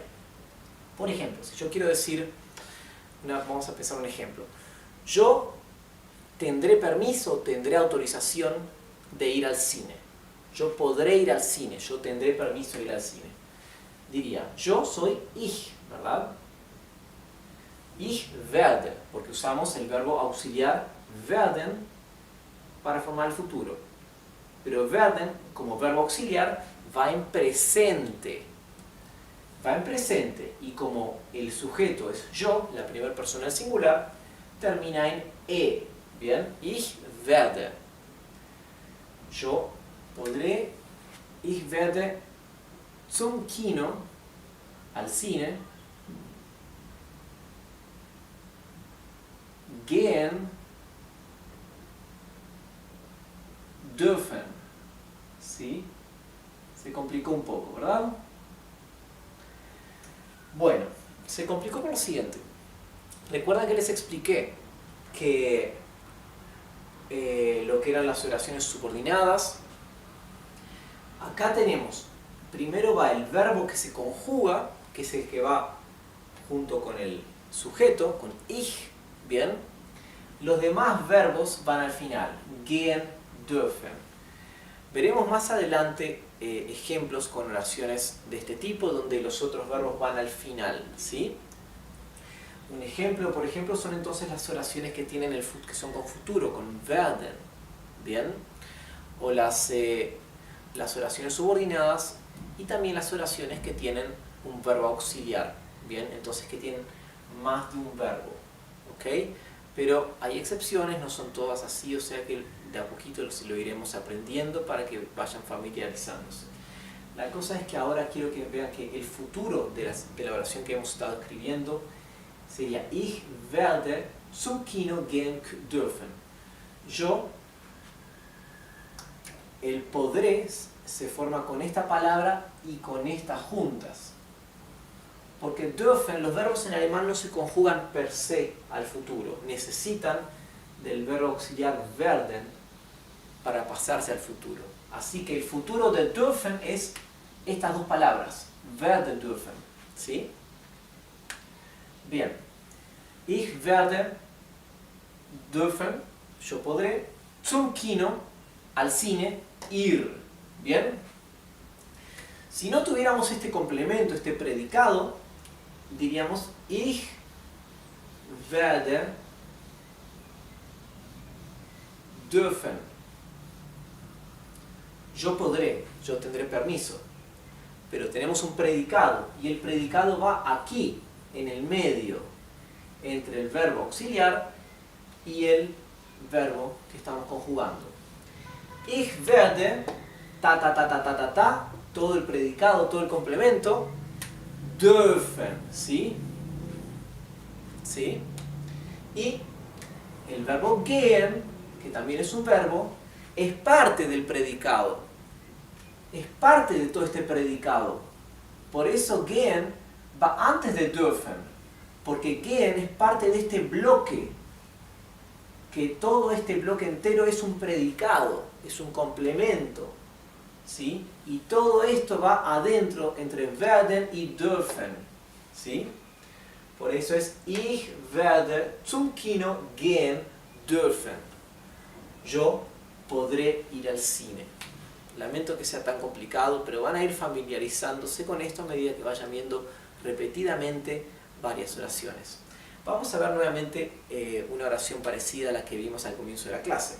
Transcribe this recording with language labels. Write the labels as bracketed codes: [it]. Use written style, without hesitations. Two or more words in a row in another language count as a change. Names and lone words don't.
[es] Por ejemplo, si yo quiero decir, vamos a pensar un ejemplo. Yo tendré permiso, tendré autorización de ir al cine. Yo podré ir al cine, yo tendré permiso de ir al cine. Diría, yo soy ich, ¿verdad? [de] Ich werde, [es] porque usamos el verbo auxiliar werden para formar el futuro. Pero werden, como verbo auxiliar, va en presente. Va en presente y como el sujeto es yo, la primera persona del singular, termina en e. Bien, [de] ich werde. [es] Yo podré, [de] ich werde zum Kino, [es] al cine, [de] gehen dürfen. [es] ¿Sí? Se complicó un poco, ¿verdad? Bueno, se complicó por lo siguiente. Recuerdan que les expliqué que lo que eran las oraciones subordinadas. Acá tenemos, primero va el verbo que se conjuga, que es el que va junto con el sujeto, con ich, ¿bien? Los demás verbos van al final, [de] gehen, dürfen. [es] Veremos más adelante ejemplos con oraciones de este tipo, donde los otros verbos van al final, ¿sí? Un ejemplo, por ejemplo, son entonces las oraciones que tienen que son con futuro, con werden, ¿bien? O las oraciones subordinadas y también las oraciones que tienen un verbo auxiliar, ¿bien? Entonces que tienen más de un verbo, ¿ok? Pero hay excepciones, no son todas así, o sea que de a poquito lo iremos aprendiendo para que vayan familiarizándose. La cosa es que ahora quiero que vean que el futuro de la oración que hemos estado escribiendo sería [de] Ich werde zum Kino gehen dürfen. [es] Yo, el podré se forma con esta palabra y con estas juntas. Porque dürfen, los verbos en alemán no se conjugan per se al futuro. Necesitan del verbo auxiliar werden para pasarse al futuro. Así que el futuro de dürfen es estas dos palabras, [de] werden dürfen. [es] ¿Sí? Bien. [de] Ich werde dürfen, [es] yo podré, [de] zum Kino, [es] al cine, ir. ¿Bien? Si no tuviéramos este complemento, este predicado, diríamos [de] ich werde dürfen. [es] Yo podré, yo tendré permiso. Pero tenemos un predicado y el predicado va aquí, en el medio, entre el verbo auxiliar y el verbo que estamos conjugando. [de] Ich werde, ta ta ta ta ta ta ta, [es] todo el predicado, todo el complemento, dürfen, ¿sí? ¿Sí? Y el verbo gehen, que también es un verbo, es parte del predicado. Es parte de todo este predicado. Por eso gehen va antes de dürfen, porque gehen es parte de este bloque, que todo este bloque entero es un predicado, es un complemento, ¿sí? Y todo esto va adentro entre werden y dürfen, ¿sí? Por eso es [de] Ich werde zum Kino gehen dürfen. [es] Yo podré ir al cine. Lamento que sea tan complicado, pero van a ir familiarizándose con esto a medida que vayan viendo repetidamente varias oraciones. Vamos a ver nuevamente una oración parecida a la que vimos al comienzo de la clase.